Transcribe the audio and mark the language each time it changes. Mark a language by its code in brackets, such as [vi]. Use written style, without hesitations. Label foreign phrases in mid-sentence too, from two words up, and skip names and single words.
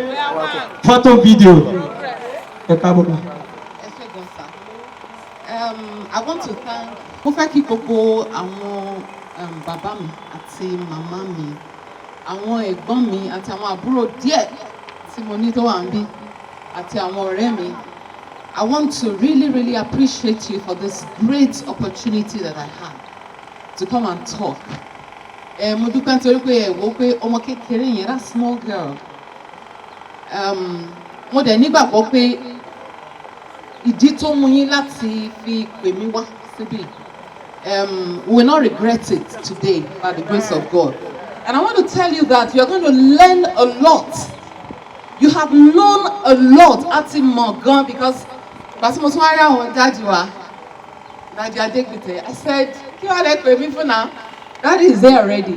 [en] Photo, video. I want to thank [yo] mo fẹ́ kí gbogbo àwọn bàbá mi àti màmá mi, àwọn ẹ̀gbọ́n mi àti àwọn àbúrò díẹ̀ tí mo ní tó wà níbí àti àwọn ọ̀rẹ́ mi. [en] I want to really appreciate you for this great opportunity that I had to come and talk. [yo] Mo dúpẹ́ nítorí pé ẹ wò pé ọmọ kékeré yẹn, [en] that small girl. [yo] Mo dẹ̀ nígbàgbọ́ pé ìdí tó mú yín láti fi pè mí wá síbí. [en] We will not regret it today by the grace of God. And I want to tell you that you're going to learn a lot. You have known a lot at Morgan because I said, that is there already.